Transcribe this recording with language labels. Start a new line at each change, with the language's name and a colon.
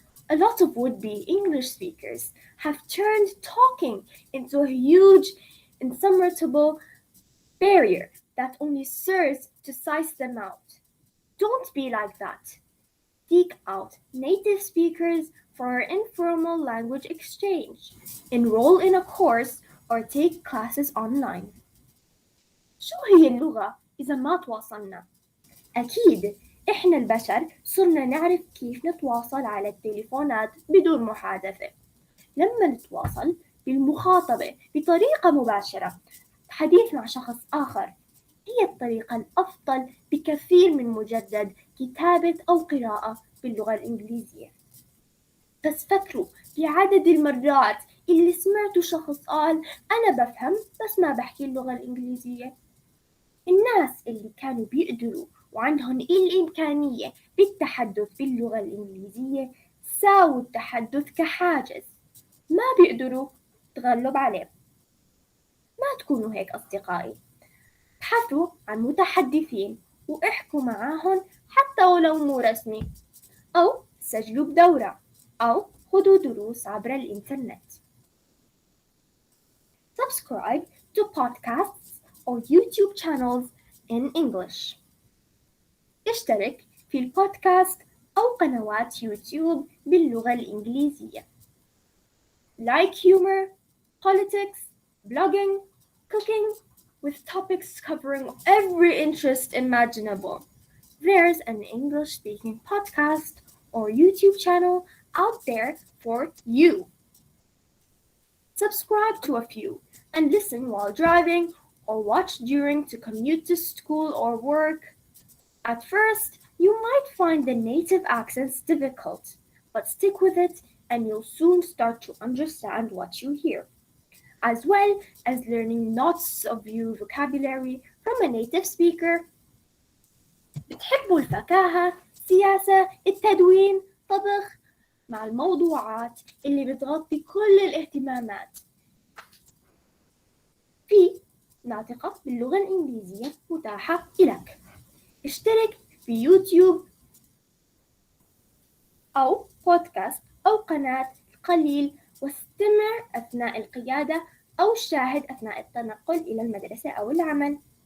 English: A lot of would-be English speakers have turned talking into a huge, insurmountable barrier that only serves to size them out. Don't be like that. Seek out native speakers for informal language exchange. Enroll in a course or take classes online.
Arabic: شو هي اللغة إذا ما تواصلنا؟ أكيد إحنا البشر صرنا نعرف كيف نتواصل على التليفونات بدون محادثة. لما نتواصل بالمخاطبة بطريقة مباشرة، حديث مع شخص آخر، هي الطريقة الأفضل بكثير من مجرد كتابة أو قراءة باللغة الإنجليزية. بس فكروا بعدد المرات اللي سمعتوا شخص قال أنا بفهم بس ما بحكي اللغة الإنجليزية. الناس اللي كانوا بيقدروا وعندهم الإمكانية بالتحدث باللغة الإنجليزية ساووا التحدث كحاجز ما بيقدروا تغلب عليه. ما تكونوا هيك أصدقائي، ابحثوا عن متحدثين واحكوا معاهم حتى ولو مو رسمي، أو سجلوا بدورة، أو خذوا دروس عبر الإنترنت.
English: Subscribe to podcasts or YouTube channels in English.
Arabic: اشترك في البودكاست أو قنوات يوتيوب باللغة الإنجليزية.
English: Like humor, politics, blogging, cooking, with topics covering every interest imaginable. There's an English-speaking podcast or YouTube channel out there for you. Subscribe to a few and listen while driving or watch during to commute to school or work. At first, you might find the native accents difficult, but stick with it and you'll soon start to understand what you hear, as well as learning lots of new vocabulary from a native speaker.
Arabic: بتحبوا الفكاهة، السياسة، التدوين، طبخ، مع الموضوعات اللي بتغطي كل الاهتمامات. في ناطقة باللغة الإنجليزية متاحة لك. اشترك في يوتيوب أو بودكاست أو قناة قليل واستمع أثناء القيادة أو شاهد أثناء التنقل إلى المدرسة أو العمل.